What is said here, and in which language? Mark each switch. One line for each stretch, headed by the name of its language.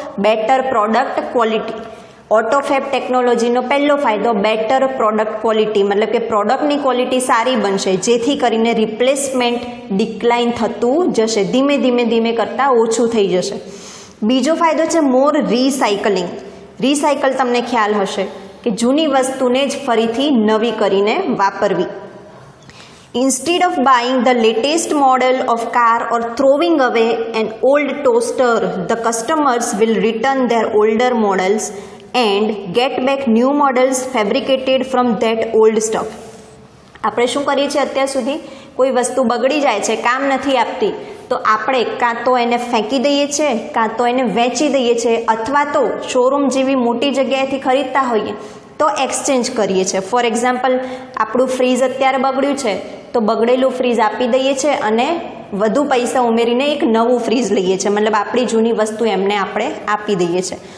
English: Better product quality.
Gujarati: ઓટોફેબ ટેકનોલોજીનો પહેલો ફાયદો બેટર પ્રોડક્ટ ક્વોલિટી, મતલબ કે પ્રોડક્ટની ક્વોલિટી સારી બનશે જેથી કરીને રિપ્લેસમેન્ટ ડિક્લાઇન થતું જશે, ધીમે ધીમે ધીમે કરતાં ઓછું થઈ જશે. બીજો ફાયદો છે
English: More recycling.
Gujarati: રિસાયકલ તમને ખ્યાલ હશે કે જૂની વસ્તુને જ ફરીથી નવી કરીને વાપરવી.
English: Instead of buying the latest model of car or throwing away an old toaster, the customers will return their older models and get back new models fabricated from that old stuff.
Gujarati: આપણે શું કરીએ છીએ અત્યાર સુધી? કોઈ વસ્તુ બગડી જાય છે, કામ નથી આપતી, તો આપણે કાં તો એને ફેંકી દઈએ છીએ, કાં તો એને વેચી દઈએ છીએ, અથવા તો શોરૂમ જેવી મોટી જગ્યાએથી ખરીદતા હોઈએ તો એક્સચેન્જ કરીએ છીએ.
English: for example,
Gujarati: આપણું ફ્રીજ અત્યારે બગડ્યું છે તો બગડેલું ફ્રીજ આપી દઈએ છીએ અને વધુ પૈસા ઉમેરીને એક નવું ફ્રીજ લઈએ છીએ, મતલબ આપણી જૂની વસ્તુ એમને આપણે આપી દઈએ છીએ.